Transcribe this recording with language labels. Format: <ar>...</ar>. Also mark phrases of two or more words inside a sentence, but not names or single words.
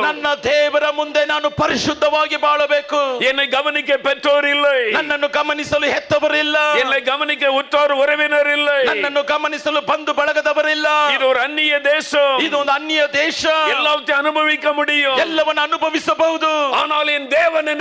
<kn>ನನ್ನ ದೇವರ ಮುಂದೆ ನಾನು ಪರಿಶುದ್ಧವಾಗಿ ಬಾಳಬೇಕು.</kn> <ta>என்னை கவனிக்க பெற்றோர் இல்லை,</ta> <kn>ನನ್ನನ್ನು ಗಮನಿಸಲು ಹೆತ್ತವರಿಲ್ಲ,</kn> <ta>என்னை கவனிக்க உற்றார் உறவினர் இல்லை,</ta> <kn>ನನ್ನನ್ನು ಗಮನಿಸಲು ಬಂಧು ಬಳಗದವರಿಲ್ಲ.</kn> <ta>இது ஒரு அந்நிய தேசம்.</ta> <kn>ಇದು ಒಂದು ಅನ್ಯ ದೇಶ.</kn> <ta>எல்லாத்தையும் அனுபவிக்க முடியும்,</ta> <kn>ಎಲ್ಲವನ್ನು ಅನುಭವಿಸಬಹುದು.</kn> <ta>ஆனால் என் தேவன்</ta>